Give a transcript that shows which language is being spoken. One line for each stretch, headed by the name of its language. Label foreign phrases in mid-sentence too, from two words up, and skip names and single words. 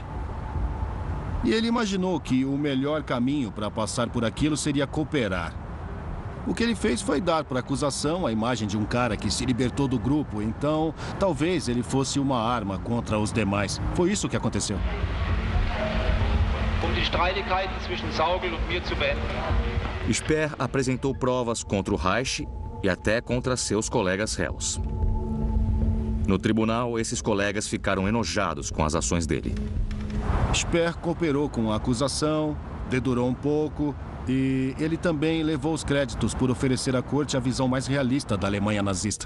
Portuguese: E ele imaginou que o melhor caminho para passar por aquilo seria cooperar. O que ele fez foi dar para a acusação a imagem de um cara que se libertou do grupo. Então, talvez ele fosse uma arma contra os demais. Foi isso que aconteceu.
German: Die Streitigkeiten zwischen Saugel und mir zu beenden.
Portuguese: Speer apresentou provas contra o Reich e até contra seus colegas réus. No tribunal, esses colegas ficaram enojados com as ações dele. Speer cooperou com a acusação, dedurou um pouco e ele também levou os créditos por oferecer à corte a visão mais realista da Alemanha nazista.